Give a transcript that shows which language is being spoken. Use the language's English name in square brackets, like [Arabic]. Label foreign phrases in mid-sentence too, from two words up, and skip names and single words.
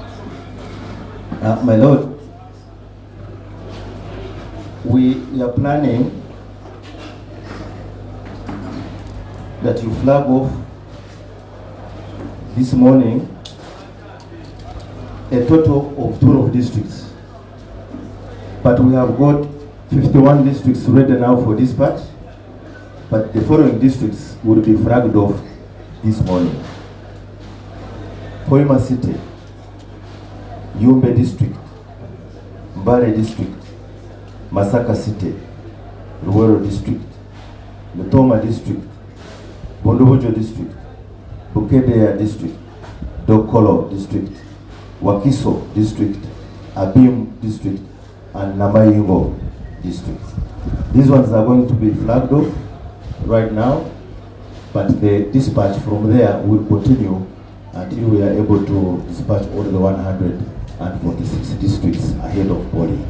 [English] My Lord, we are planning that you flag off this morning a total of 12 districts. But we have got 51 districts ready now for dispatch, but the following districts will be flagged off this morning. Hoima City, Yumbe District, Mbale District, Masaka City, Luwero District, Mutoma District, Bondobojo District, Bukedea District, Dokolo District, Wakiso District, Abim District, and Namayingo District. These ones are going to be flagged off right now, but the dispatch from there will continue until we are able to dispatch all the 146 districts ahead of polling.